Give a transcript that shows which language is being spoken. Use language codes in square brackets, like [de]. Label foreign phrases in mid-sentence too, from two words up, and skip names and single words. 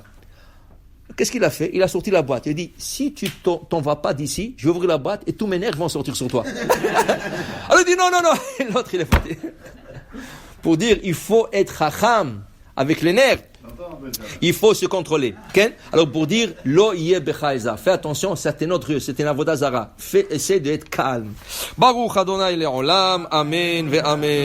[fr] Qu'est-ce qu'il a fait? Il a sorti la boîte. Il a dit, si tu t'en vas pas d'ici, je vais ouvrir la boîte et tous mes nerfs vont sortir sur toi. Alors il dit, non. Et l'autre, il est parti. Pour dire, il faut être chacham avec les nerfs. Il faut se contrôler. Okay? Alors pour dire, [he] לא יהיה בך, [fr] fais attention, c'est un autre, c'est un [he] עבודה זרה. [fr] Essaie d'être calme. [he] ברוך ה׳ לעולם אמן ואמן.